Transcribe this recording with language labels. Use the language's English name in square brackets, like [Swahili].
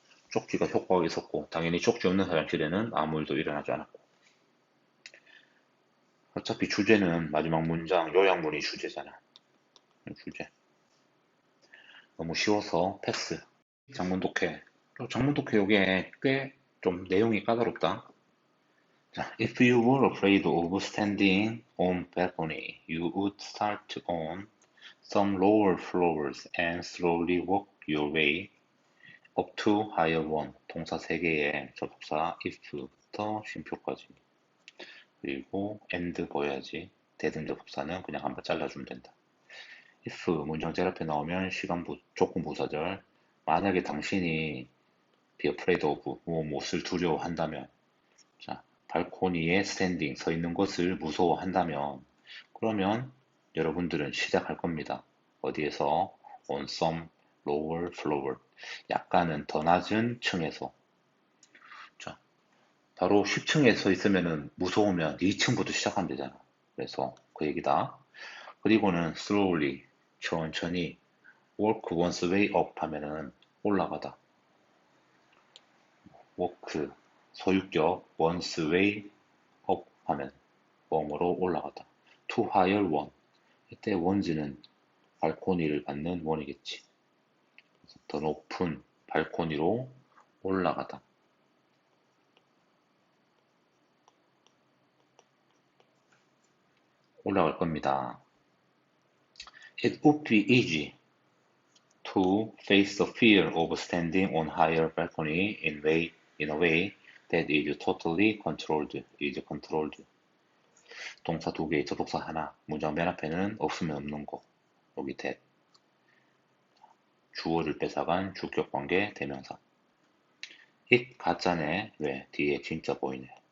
[Korean] 쪽지가 효과가 있었고 당연히 쪽지 없는 화장실에는 아무 일도 일어나지 않았고 어차피 주제는 마지막 문장 요약문이 주제잖아. 주제 너무 쉬워서 패스. 장문 독해. 장문 독해 요게 꽤 좀 내용이 까다롭다. [English] 자, if you were afraid of standing on balcony, you would start on some lower floors and slowly walk your way up to higher one. [Korean] 동사 3개의 접속사 if부터 쉼표까지. 그리고 and 보여야지. 대등 접속사는 그냥 한번 잘라주면 된다. if 문장 제일 앞에 나오면 조건 부사절. 만약에 당신이 be afraid of 무엇을 두려워한다면 자, 발코니에 스탠딩 서 있는 것을 무서워한다면 그러면 여러분들은 시작할 겁니다. 어디에서? [English] on some lower floor. [Korean] 약간은 더 낮은 층에서. 자, 바로 10층에 서 있으면은 무서우면 2층부터 시작하면 되잖아. 그래서 그 얘기다. 그리고는 slowly 천천히 [English] work one's way up [Korean] 하면은 올라가다. work 소유격 [English] one's way up [Korean] 하면 웜으로 올라가다. [English] to higher one. [Korean] 이때 one's는 발코니를 받는 원이겠지. 더 높은 발코니로 올라가다. 올라갈 겁니다. [English] It would be easy to face the fear of standing on higher balcony in a way that is totally controlled. is controlled. [Korean] 동사 두 개, 접속사 하나. 문장 맨 앞에는 없으면 없는 거. 여기 that. 주어를 뺏어간 주격관계 대명사. it 가짜네. 왜? 뒤에 진짜 보이네.